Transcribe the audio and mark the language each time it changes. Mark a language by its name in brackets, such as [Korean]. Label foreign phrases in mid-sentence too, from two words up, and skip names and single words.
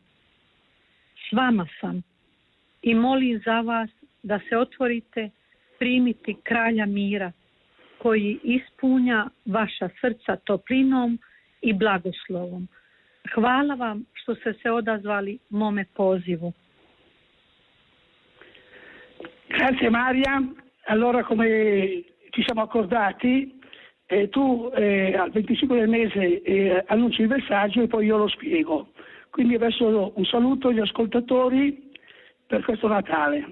[Croatian] S vama sam i molim za vas da se otvorite primiti kralja mira koji ispunja vaša srca toplinom i blagoslovom. Hvala vam što ste se odazvali mome pozivu. [Italian] Grazie Maria. Allora, come ci siamo accordati, tu al 25 del mese annunci il messaggio e poi io lo spiego. Quindi adesso un saluto agli ascoltatori per questo Natale.